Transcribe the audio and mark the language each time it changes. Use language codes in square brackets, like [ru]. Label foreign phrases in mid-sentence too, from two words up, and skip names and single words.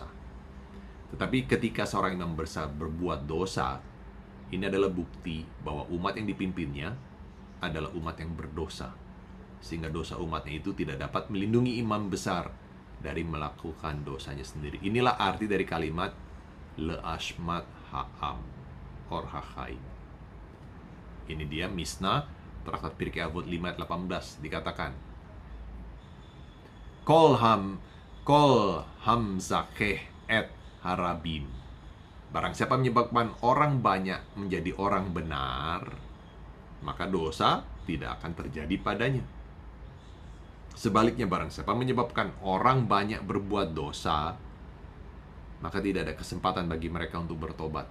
[id] Tetapi ketika seorang imam besar berbuat dosa, ini adalah bukti bahwa umat yang dipimpinnya adalah umat yang berdosa, sehingga dosa umatnya itu tidak dapat melindungi imam besar dari melakukan dosanya sendiri. Inilah arti dari kalimat [he] לאשמת העם, [id] Or HaChaim. Ini dia Mishnah Traktat Pirkei Avot 5 ayat 18 dikatakan, [he] כל זכה את הרבים. [id] Barang siapa menyebabkan orang banyak menjadi orang benar, maka dosa tidak akan terjadi padanya. Sebaliknya, barang siapa menyebabkan orang banyak berbuat dosa, maka tidak ada kesempatan bagi mereka untuk bertobat.